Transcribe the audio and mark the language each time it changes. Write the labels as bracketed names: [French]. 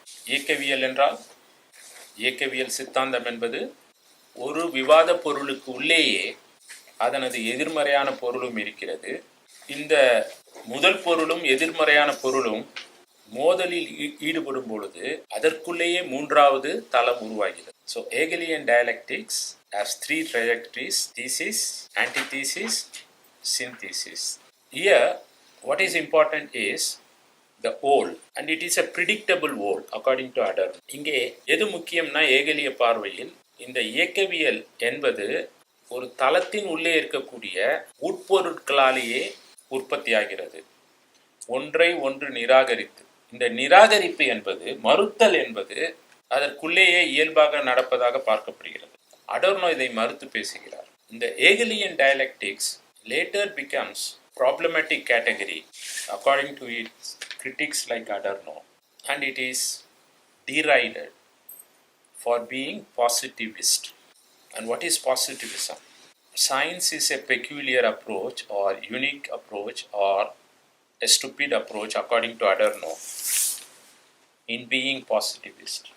[Tamil] இயக்கவியல் என்றால், இயக்கவியல் சித்தாந்தம் என்பது ஒரு விவாத பொருளுக்கு உள்ளேயே அதனது எதிர்மறையான பொருளும் இருக்கிறது. இந்த முதல் பொருளும் எதிர்மறையான பொருளும் மோதலில் ஈடுபடும் பொழுது அதற்குள்ளேயே மூன்றாவது தளம் உருவாகிறது. [English] So Hegelian dialectics has 3 trajectories: thesis, antithesis, synthesis. Here what is important is the whole, and it is a predictable whole according to Adorno. [Tamil] இங்கே எது முக்கியம்னா, ஏகலிய பார்வையில் இந்த இயக்கவியல் என்பது ஒரு தளத்தின் உள்ளே இருக்கக்கூடிய உட்பொருட்களாலேயே உற்பத்தியாகிறது. ஒன்றை ஒன்று நிராகரித்து, இந்த நிராகரிப்பு என்பது, மறுத்தல் என்பது அதற்குள்ளேயே இயல்பாக நடப்பதாக பார்க்கப்படுகிறது. அடோர்னோ இதை மறுத்து பேசுகிறார். இந்த ஏகலியன் டயலெக்டிக்ஸ் [English] later becomes problematic category according to its critics like Adorno, and it is derided for being positivist. And what is positivism? Science is a peculiar approach or unique approach or a stupid approach according to Adorno in being positivist.